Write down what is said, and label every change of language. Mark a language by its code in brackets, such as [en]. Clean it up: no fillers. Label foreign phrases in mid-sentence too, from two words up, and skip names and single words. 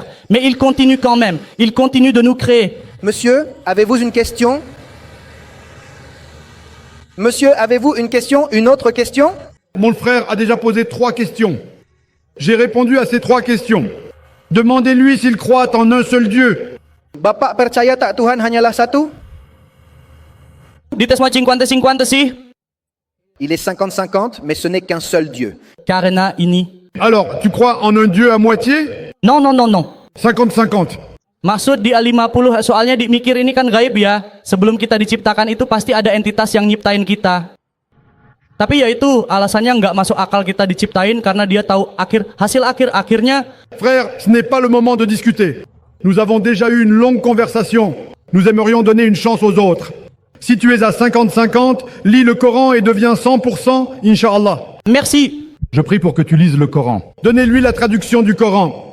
[fr] Mais il continue quand même, il continue de nous créer. Monsieur, avez-vous une question? Monsieur, avez-vous une question? Une autre question? Mon frère a déjà posé 3 questions. J'ai répondu à ces 3 questions. Demandez-lui s'il croit en un seul Dieu. [id] Bapak percaya tak Tuhan hanyalah satu? [fr] Dites moi 50-50 sih. Il est 50-50, mais ce n'est qu'un seul Dieu. [id] Karena ini. [fr] Alors, tu crois en un Dieu à moitié? Non. 50-50. [id] Maksud di A50, soalnya dimikir ini kan gaib ya. Sebelum kita diciptakan itu pasti ada entitas yang nyiptain kita. Tapi ya itu alasannya nggak masuk akal kita diciptain karena dia tahu hasil akhirnya. [fr] Frère, ce n'est pas le moment de discuter. Nous avons déjà eu une longue conversation. Nous aimerions donner une chance aux autres. Si tu es à 50-50, lis le Coran et deviens 100%, Inch'Allah. Merci. Je prie pour que tu lises le Coran. Donnez-lui la traduction du Coran.